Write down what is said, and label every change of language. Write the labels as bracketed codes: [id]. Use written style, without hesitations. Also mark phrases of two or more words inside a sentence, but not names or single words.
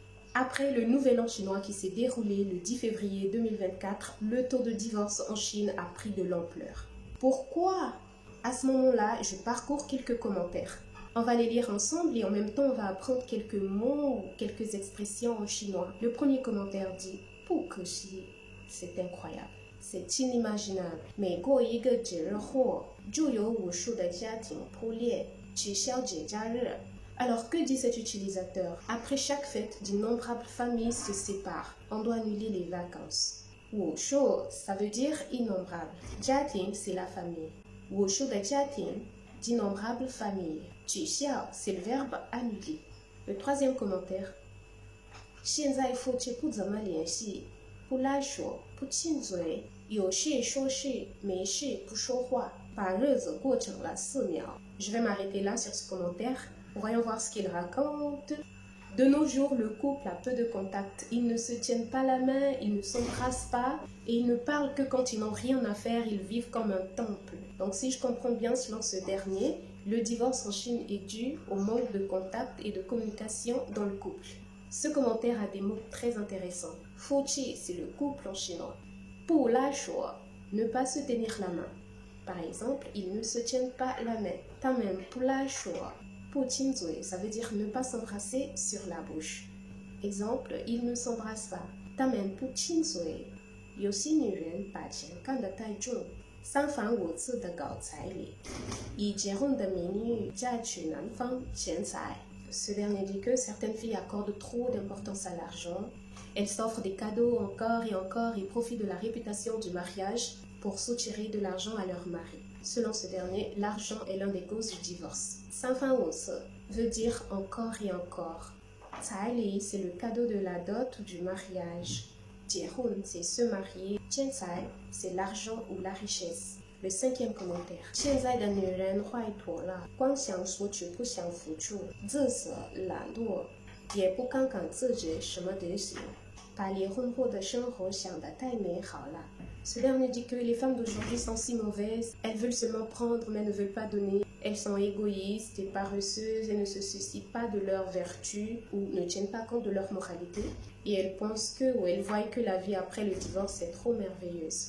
[fr] Après le nouvel an chinois qui s'est déroulé le 10 février 2024, le taux de divorce en Chine a pris de l'ampleur. Pourquoi? À ce moment-là, je parcours quelques commentaires. On va les lire ensemble et en même temps, on va apprendre quelques mots ou quelques expressions en chinois. Le premier commentaire dit « [zh] 不可惜», [fr] c'est incroyable. C'est inimaginable. [zh] 每过一个节日后，就有无数的家庭破裂，取消节假日。 [fr] Alors, que dit cet utilisateur? Après chaque fête, d'innombrables familles se séparent. On doit annuler les vacances. [zh] 无数, [fr] ça veut dire innombrable. [zh] 家庭, [fr] c'est la famille. [zh] 无数的家庭, [fr] d'innombrables familles. 取消, c'est le verbe annuler. Le troisième commentaire. [zh] 现在夫妻不怎么联系，不拉手，不亲嘴，有事说事，没事不说话，把日子过成了4秒. [fr] Je vais m'arrêter là sur ce commentaire. Voyons voir ce qu'il raconte. De nos jours, le couple a peu de contact. Ils ne se tiennent pas la main, ils ne s'embrassent pas et ils ne parlent que quand ils n'ont rien à faire. Ils vivent comme un temple. Donc si je comprends bien selon ce dernier, le divorce en Chine est dû au manque de contact et de communication dans le couple. Ce commentaire a des mots très intéressants. Fuqi, c'est le couple en chinois. [zh] 不拉手, [fr] ne pas se tenir la main. Par exemple, ils ne se tiennent pas la main. [zh] 他们不拉手. [fr] Ça veut dire ne pas s'embrasser sur la bouche. Exemple, ils ne s'embrassent pas. [zh] 他们不亲嘴。有些女人把钱看得太重，三番五次的搞彩礼，以结婚的名义嫁娶男方钱财。 [fr] Ce dernier dit que certaines filles accordent trop d'importance à l'argent. Elles s'offrent des cadeaux encore et profitent de la réputation du mariage pour soutirer de l'argent à leur mari. Selon ce dernier, l'argent est l'une des causes du divorce. [zh] 三番五次 [fr] veut dire encore et encore. 彩礼 c'est le cadeau de la dot ou du mariage. 结婚 c'est se marier. 钱财 c'est l'argent ou la richesse. Le cinquième commentaire. [zh] 现在的女人坏妥了，光想索取不想付出，自私懒惰，也不看看自己什么德行，把离婚后的生活想得太美好了。 [fr] Ce dernier dit que les femmes d'aujourd'hui sont si mauvaises, elles veulent seulement prendre mais ne veulent pas donner. Elles sont égoïstes et paresseuses et ne se soucient pas de leur vertu ou ne tiennent pas compte de leur moralité. Et elles pensent que ou elles voient que la vie après le divorce est trop merveilleuse.